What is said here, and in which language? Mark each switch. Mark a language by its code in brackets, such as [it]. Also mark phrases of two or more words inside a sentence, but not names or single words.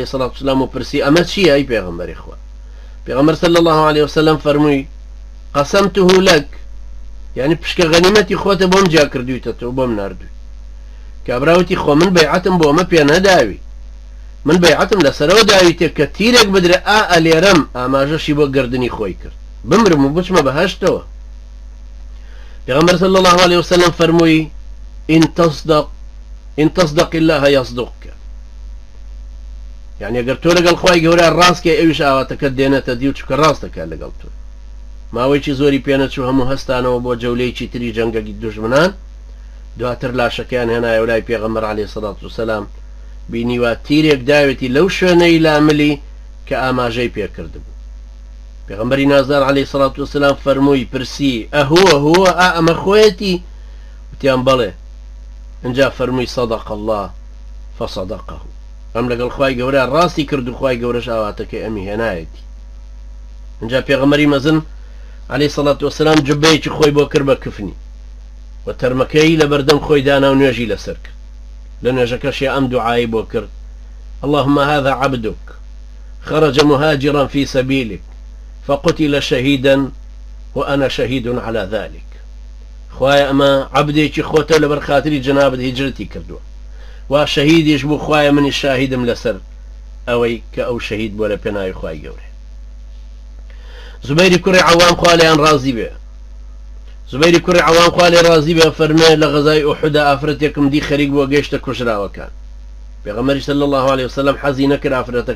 [ar] سەڵات وسەلام [ckb] و پرسی ئەمە چییە ئەی پێغەمبەری خوا پێغەمبەر [ar] صلی الله علیه وسلم [ckb] فەرمووی [ar] قەسەمته لەک [ckb] یعنی پشکە غەنیمەتی خۆتە بۆم جا کردوویتەوە بۆم ناردووی کابراوتی خۆ من بەیعەتم بۆ ئەمە پێ نەداوی من بەیعەتم لەسەرەوە داویتێ کە تیرێک بدرێ ئەلێرەم ئاماژەشی بۆ گردنی خۆی کرد بمرم و بچمە بەهەشتەوە پێغەمبەر [ar] صلی الله علیه وسلم [ckb] فەرمووی [ar] إن تصدق الله يصدقك [ckb] يعني اگر تۆ لەگەڵ خوای گەورە ڕاستکە ئەویش ئاواتەکەت دێنێتە دی و چکە ڕاستەکە لەگەڵ تۆ ماوەیەکی زۆری پێنەچوو هەموو هەستانەوە بۆ جەولەیەکی تری جەنگەی دوژمنان دواتر لاشەکەیان هێنایە لای پێغەمبەر [ar] عەلەیهی سەڵات وسەلام [ckb] بینیوە تیرێک داوێتی لەو شوێنەی لاملی کە ئاماژەی پێکردبوو پێغەمبەری نازدار [ar] عەلەیهی سەڵات وسەلام [ckb] فەرمووی پرسی هو ئەمە خۆیەتی وتیان بەڵێ اینجا فەرمووی [ar] صدق الله فصدقه [ckb] ئەم لەگەڵ خوای گەورە ڕاستی کرد و خوای گەورەش ئاواتەکەی ئەمی هێنایەتی اینجا پێغەمبەری مەزن [ar] عەلەیهی سەڵات وسەلام [ckb] جوبەیەکی خۆی بۆ کرد بە کفنی و تەرمەکەی لە بەردەم خۆی دانا و نوێژی لەسەر کرد لە نوێژەکەشی ئەم دوعایی بۆ کرد [ar] اللهم هذا عبدك خرج مهاجرا في سبيلك فقتل شهيدا وأنا شهيد على ذلك [ckb] خوایە ئەمە عەبدێکی خۆتە لەبەر خاتری جەنابەت هیجرەتی کردووە وا شەهیدیش بوو خوایە منی شاهیدم لەسەر ئەوەی کە ئەو شەهید بۆ لە پێناوی خوای گەورە زوبەیری کوڕی عەوام خوا لێیان ڕازی بێ زوبەیری کوڕی عەوام خوا لێ ڕازی بێ فەرمێ لە غەزای ئوحودا ئافرەتێکم دی خەریک بووە گەیشتە کوژراوەکان پێغەمبەری [ar] صلی الله عليه وسلم [ckb] حەزی نەکرد ئافرەتەکە